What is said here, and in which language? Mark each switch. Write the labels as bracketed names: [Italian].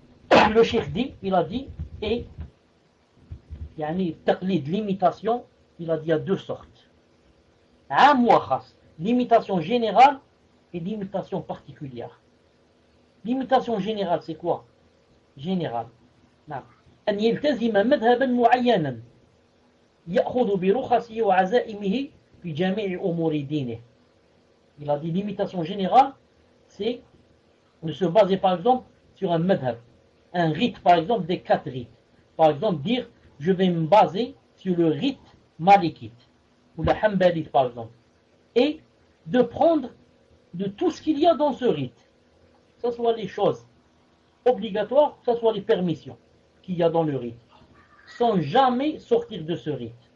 [French] Le cheikh dit, il a dit, et yani, taqlid, l'imitation, il a dit, il y a deux sortes. Un mouachas, l'imitation générale et l'imitation particulière. L'imitation générale, c'est quoi? Générale. Non. [Arabic] أن يلتزم مذهبا معينا يأخذ برخصه وعزائمه في جميع أمور دينه. [French] Il a dit l'imitation générale, c'est de se baser par exemple sur un madhab, un rite par exemple des quatre rites. Par exemple, dire je vais me baser sur le rite malikite ou le hanbalite par exemple. Et de prendre de tout ce qu'il y a dans ce rite, que ce soit les choses obligatoires, que ce soit les permissions qu'il y a dans le rite, sans jamais sortir de ce rite.